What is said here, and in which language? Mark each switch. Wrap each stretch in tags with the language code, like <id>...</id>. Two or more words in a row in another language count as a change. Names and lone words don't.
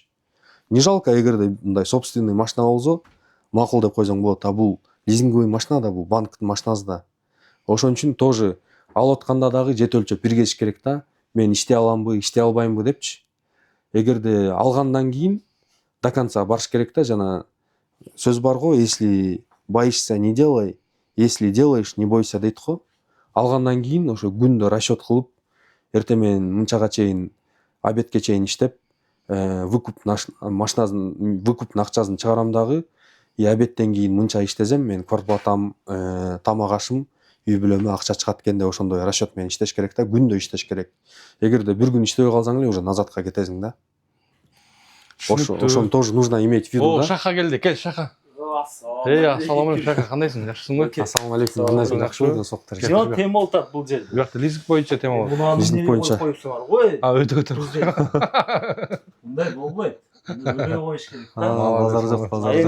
<ru>Не жалко,</ru> <ky>эгерде мындай собственный машина болсо, макул деп койсоң болот. Бул лизинговый машина да, бул банктын машинасы да. Ошон үчүн тоже алып атканда дагы жете өлчөп бир кетиш керек да. Мен иштей аламбы, иштей албаймбы депчи. Эгерде алгандан кийин</ky> <ru>до конца</ru> <ky>барыш керек да. Жана сөз бар го,</ky> <ru>если боишься, не делай, если делаешь, не бойся</ru> <ky>дейт го. Алгандан кийин ошо күндө расчет кылып, эртең менен мынчага чейин, обедке чейин иштеп, выкуптун акчасын чыгарам дагы. И обедтен кийин мынча иштесем, мен квартплатам, тамак ашым, үй бүлөмө акча чыгат экен деп ошондой расчет менен иштеш керек да, күндө иштеш керек. Эгерде бир күн иштебей калсаң эле уже назадка кетесиң да.</ky> <ru>Ошону тоже нужно иметь в виду да.</ru> <ky>Шаха келди, кел Шаха. Ассалам алейкум Шаха, кандайсың? Жакшысыңбы? Ассалам алейкум, кандайсың? Жакшыбы? Соктор. Жок, тема болуп атат бул жерде. Бу жакта лизинг боюнча тема болот. Лизинг боюнча. Коюпсуңар го. Өтө өтө. Мындай болбойт. Өлө коюш керек да. Базар жок, базар жок.</ky>